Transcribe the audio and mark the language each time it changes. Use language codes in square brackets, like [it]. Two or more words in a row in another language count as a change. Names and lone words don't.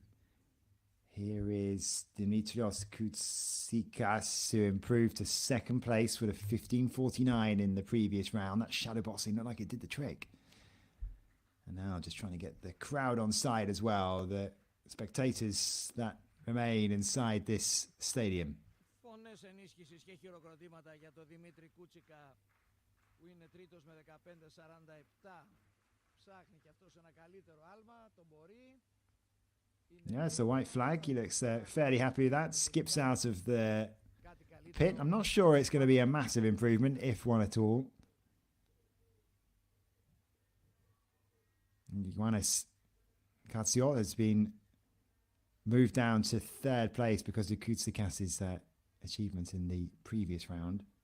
[en] Here is Dimitrios Koutsikas, who improved to 2nd place with a 15.49 in the previous round. That shadow boxing looked like it did the trick. And now just trying to get the crowd on side as well, the spectators that remain inside this stadium. [el] Φωνές ενίσχυσης και χειροκροτήματα για τον Δημήτρη Κούτσικα, που είναι 3ος με 15.47. Ψάχνει και αυτός ένα καλύτερο άλμα, τον μπορεί. [en] Yeah, it's a white flag. He looks fairly happy with that. Skips out of the pit. I'm not sure it's going to be a massive improvement, if one at all. Ioannis Katsiot has been moved down to 3rd place because of Koutsikas' achievement in the previous round.